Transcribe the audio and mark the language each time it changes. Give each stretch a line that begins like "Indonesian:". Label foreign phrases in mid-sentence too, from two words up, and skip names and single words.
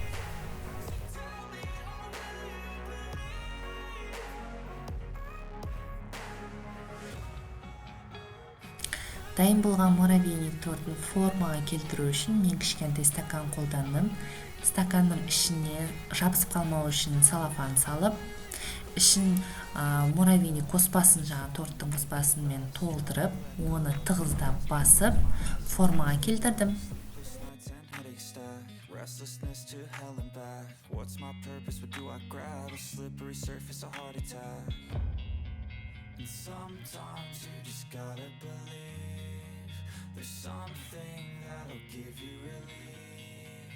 Kazakh: Дайын болған муравейник тортын формаға келтіру үшін мен кішкентай стакан қолдандым. Стаканның ішіне жабысып қалмау үшін салафан салып, ішін муравейник қоспасын, торттың қоспасымен толтырып, оны тығыздап басып, формаға келтірдім.
English: Sometimes you just gotta believe there's something that'll give you relief.